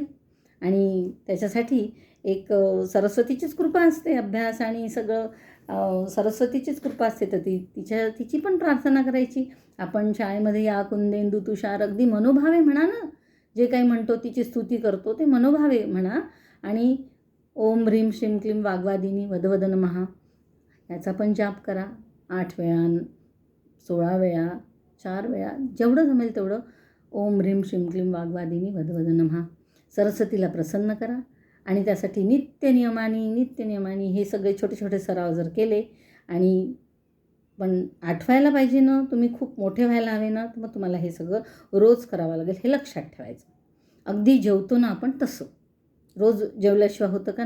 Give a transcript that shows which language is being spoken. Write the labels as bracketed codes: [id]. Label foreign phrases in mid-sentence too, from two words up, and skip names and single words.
[mr] आणि त्याच्यासाठी एक सरस्वतीचीच कृपा असते. अभ्यास आणि सगळं सरस्वतीचीच कृपा असते. तर तिची पण प्रार्थना करायची आपण शाळेमध्ये या [sa] कुंदेंदू तुषार [mr] अगदी मनोभावे म्हणा ना, जे काही म्हणतो तिची स्तुती करतो ते मनोभावे म्हणा. आणि [sa] ओम ह्रीं श्रीं क्लीं वाग्वादिनी वद नमः [mr] याचा पण जाप करा 8 वेळा, 16 वेळा, 4 वेळा, जेवढं जमेल तेवढं. [sa] ओम ह्रीं श्रीं क्लीं वाग्वादिनी वद नमः. [mr] सरस्वतीला प्रसन्न करा आणि त्यासाठी नित्यनियमाने हे सगळे छोटे छोटे सराव जर केले, आणि पण आठवायला पाहिजे ना, तुम्ही खूप मोठे व्हायला हवे ना, तर मग तुम्हाला हे सगळं रोज करावं लागेल, हे लक्षात ठेवायचं. अगदी जेवतो ना आपण तसं, रोज जेवल्याशिवाय होतं का?